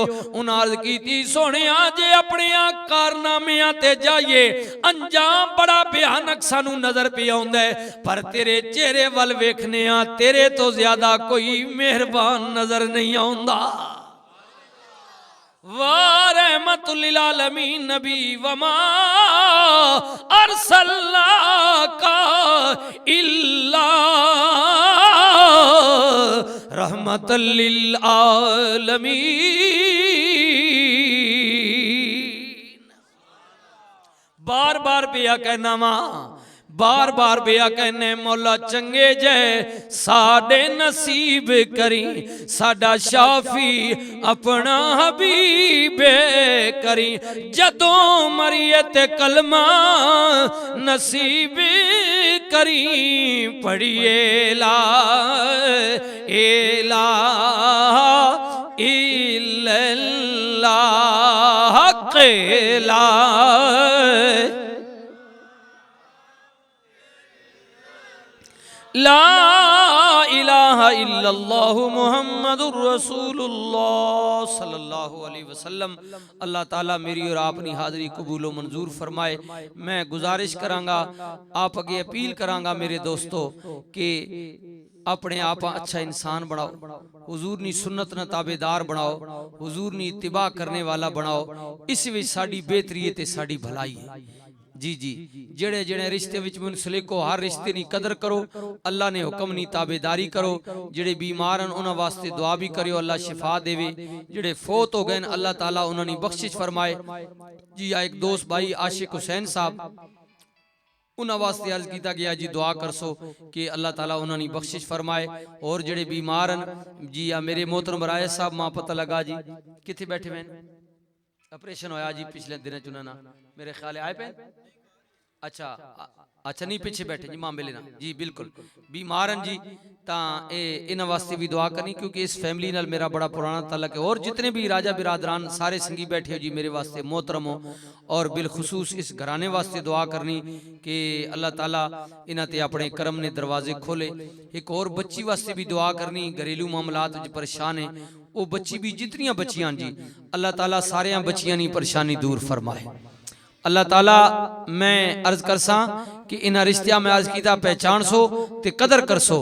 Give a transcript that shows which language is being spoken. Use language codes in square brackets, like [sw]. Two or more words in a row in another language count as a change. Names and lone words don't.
[pa] انہاں عرض کیتی سوہنیا جے اپنے کارنامیاں تے جائیے انجام بڑا بھیانک سانو نظر پے آؤندا ہے، پر تیرے چہرے ول ویکھنے آ تیرے تو زیادہ کوئی مہربان نظر نہیں آؤندا. [ar] وا رحمة للعالمين نبي وما أرسلناك إلا رحمة للعالمين. [pa] بار بار پیا کہنا وا، بار بار پیا کہنے مولا چنگے جے ساڈے نصیب کری، ساڈا شافی اپنا حبیب کری. جدوں مریے تے کلمہ نصیب کری، پڑھیے [ar] لا إله إلا الله لا لا إله إلا الله محمد رسول الله صلى الله عليه وسلم. [ur] اللہ تعالیٰ میری اور اپنی حاضری قبول و منظور فرمائے. [pa] میں گزارش کراں گا، آپ اگے اپیل کراں گا میرے دوستوں کہ اپنے آپ اچھا انسان بناؤ، حضور نی سنت نا تابعدار بناؤ، حضور نی اتباع کرنے والا بناؤ. اس وچ ساڈی بہتری ہے تے ساڈی بھلائی ہے۔ جی جی جیڑے جیڑے رشتے وچ منسلک ہو، ہر رشتے نی قدر کرو، اللہ نے حکم نی تابعداری کرو. جیڑے بیمار ہیں انہاں واسطے دعا بھی کریو، اللہ شفا دیوے. جیڑے فوت ہو گئے اللہ تعالیٰ انہاں نی بخشش فرمائے. جی آ ایک دوست بھائی عاشق حسین صاحب، انہاں واسطے عرض کیا گیا جی دعا کرسو کہ اللہ تعالیٰ انہاں نی بخشش فرمائے. اور جیڑے بیمار ہیں جی آ میرے محترم رائے صاحب ماں پتا لگا جی کتھے بیٹھے ہوئے، آپریشن ہویا جی پچھلے دن چنا میرے خیال آئے پے. اچھا اچھا نہیں پیچھے بیٹھے جی معاملے نا جی بالکل بیمار ہیں جی، تاں انہاں واسطے بھی دعا کرنی کیونکہ اس فیملی نال میرا بڑا پرانا تعلق ہے. اور جتنے بھی راجہ برادران سارے سنگی بیٹھے ہو جی میرے واسطے محترم ہو، اور بالخصوص اس گھرانے واسطے دعا کرنی کہ اللہ تعالیٰ انہاں تے اپنے کرم نے دروازے کھولے. ایک اور بچی واسطے بھی دعا کرنی، گھریلو معاملات وچ پریشان ہے وہ بچی بھی، جتنیاں بچیاں جی اللہ تعالیٰ ساریاں بچیاں دی پریشانی دور فرمائے. اللہ تعالیٰ میں عرض کرسا کہ انہاں رشتیاں میں عرض کیتا پہچان سو تے قدر کر سو.